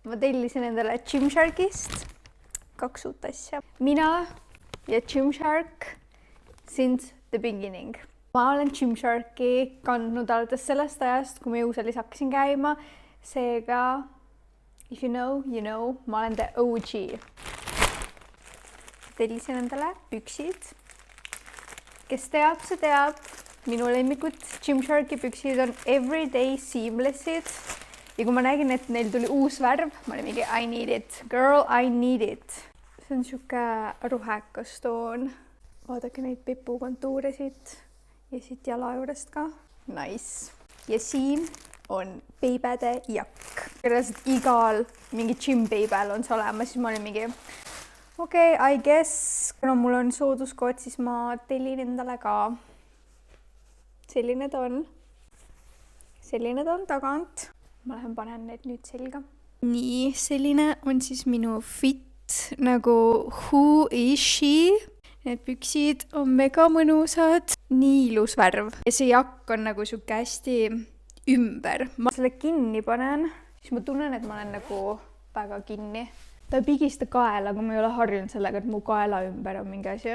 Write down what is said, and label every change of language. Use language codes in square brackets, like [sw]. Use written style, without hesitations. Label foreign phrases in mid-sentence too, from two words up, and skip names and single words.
[et] ma tellisin endale Gymsharkist 2 uut asja. Mina ja Gymshark [en] since the beginning. [et] Ma olen Gymsharki kandnud alates sellest ajast, kui ma jõusaalis hakkasin käima. Seega, [en] if you know, you know, [et] ma olen [en] the OG. [et] Tellisin endale püksid. Kes teab, see teab. Minu lemmikud Gymsharki püksid on [en] everyday seamlessid. [et] Ja kui ma nägin, et neil tuli uus värv, ma olin mingi [en] I need it. Girl, I need it. [et] See on siuke ruhekas toon. Vaadake neid pipu kontuure siit. Ja siit jala juurest ka. Nice. Ja siin on beibede jakk. Kõrvaselt igal mingi gym-beibel on see olemas, siis ma olin mingi okei, [en] I guess, [et] kuna mul on sooduskood, siis ma tellin endale ka. Selline ta on. Selline ta on tagant. Ma lähen panen need nüüd selga. Nii, selline on siis minu fit nagu [en] who is she? [et] Need püksid on mega mõnusad. Nii ilus värv. Ja see jakk on nagu siuke hästi ümber. Ma selle kinni panen, siis ma tunnen, et ma olen nagu väga kinni. Ta ei pigista kaela, aga ma ei ole harjunud sellega, et mu kaela ümber on mingi asi.